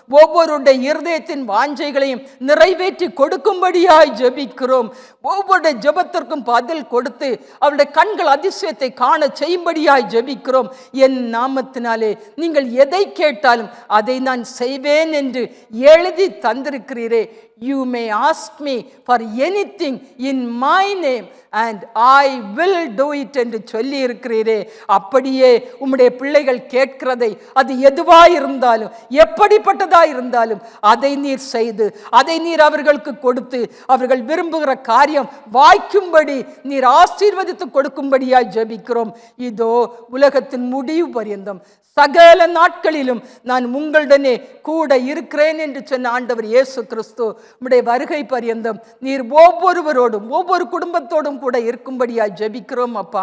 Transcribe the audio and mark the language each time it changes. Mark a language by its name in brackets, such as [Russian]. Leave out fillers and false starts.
[Tamil] ஒவ்வொருடைய இருதயத்தின் வாஞ்சைகளையும் நிறைவேற்றி கொடுக்கும்படியாய் ஜெபிக்கிறோம். ஒவ்வொரு ஜெபத்திற்கும் பதில் கொடுத்து அவருடைய கண்கள் அதிசயத்தை காண செய்யும்படியாய் ஜெபிக்கிறோம். என் நாமத்தினாலே நீங்கள் எதை கேட்டாலும் அதை நான் செய்வேன் என்று எழுதி தந்திருக்கிறீரே. [English] You may ask me for anything in my name and I will do it [Tamil] என்று சொல்லி இருக்கிறீரே. அப்படியே உம்முடைய பிள்ளைகள் கேட்கிறதை, அது எதுவாயிருந்தாலும் எப்படிப்பட்டதாயிருந்தாலும் அதை நீர் செய்து, அதை நீர் அவர்களுக்கு கொடுத்து, அவர்கள் விரும்புகிற காரியம் வாய்க்கும்படி நீர் ஆசீர்வதித்து கொடுக்கும்படியாய் ஜெபிக்கிறோம். இதோ உலகத்தின் முடிவு பரியந்தம் சகல நாட்களிலும் நான் உங்களுடனே கூட இருக்கிறேன் என்று சொன்ன ஆண்டவர் இயேசு கிறிஸ்து உம்முடைய வருகை பரியந்தம் நீர் ஒவ்வொருவரோடும் ஒவ்வொரு குடும்பத்தோடும் கூட இருக்கும்படியாய் ஜெபிக்கிறோம் அப்பா.